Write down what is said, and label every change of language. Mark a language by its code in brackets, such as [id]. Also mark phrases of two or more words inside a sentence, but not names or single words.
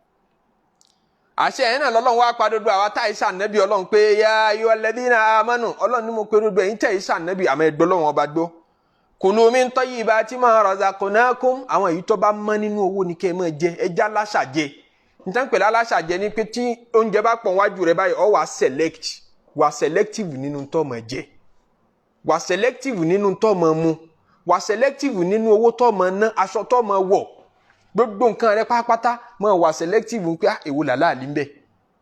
[yo] àṣẹ yẹn náà lọ́lọ́run wá pa gbogbo àwa tá ìṣà nẹ́bí ọlọ́run pé [ar] يا أيها الذين آمنوا [yo] ọlọ́run ní mo pe gbogbo ẹ̀yin tẹ̀ ìṣà nẹ́bí àmọ́ ẹgbẹ́ ọlọ́run ọba gbọ́ [ar] كلوا من طيبات ما رزقناكم [yo] àwọn èyí tó bá mọ́ nínú owó ni kẹ́ ẹ máa jẹ ẹja láṣà jẹ nítorí pẹ̀lú aláṣà jẹ ni pé tí oúnjẹ bá pọ̀ wájú rẹ báyìí ọ wà selective nínú tó máa jẹ wà selective nínú tó máa mu wà selective nínú owó tó máa ná aṣọ tó máa wọ̀ gbogbo nǹkan rẹ pátápátá máa wà selective pé èwo làlá àlí ń bẹ